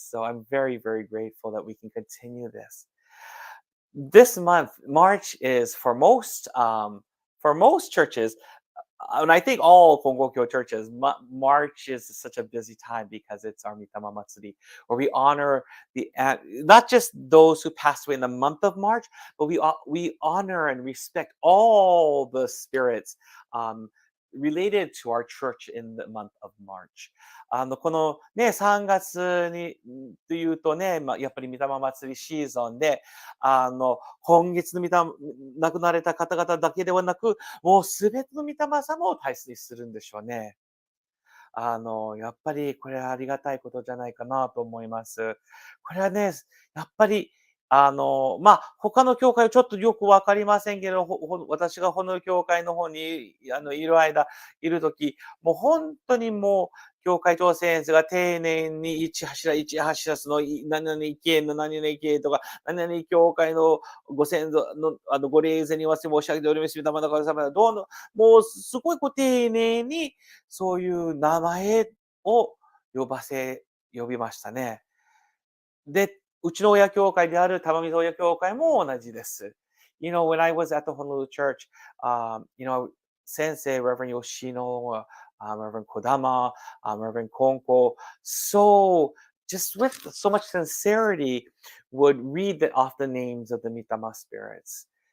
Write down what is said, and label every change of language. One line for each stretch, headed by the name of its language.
English: So I'm very, very grateful that we can continue this. This month, March is for most churches, and I think all Kongokyo churches, March is such a busy time because it's our Mitama Matsuri, where we honor not just those who passed away in the month of March, but we honor and respect all the spirits um, related to our church in the month of March.
Japanese: このね、3月に、というとね、やっぱり御霊祭りシーズンで、今月の亡くなられた方々だけではなく、もうすべての御霊様を大切にするんでしょうね。やっぱりこれはありがたいことじゃないかなと思います。これはね、やっぱり、他の教会はちょっとよくわかりませんけど、私がこの教会の方に、いるとき、もう本当にもう、教会長先生が丁寧に一柱一柱その、何々系の何々系とか、何々教会のご先祖の、ご霊前にわせ申し上げております。御霊の神様どうの、もうすごい丁寧に、そういう名前を呼びましたね。で、うちの親教会である玉水親教会も同じです。
English: when I was at the Honolulu church, Sensei, Reverend Yoshino, Reverend Kodama, Reverend Konko, just with so much sincerity, would read off the names of the Mitama spirits.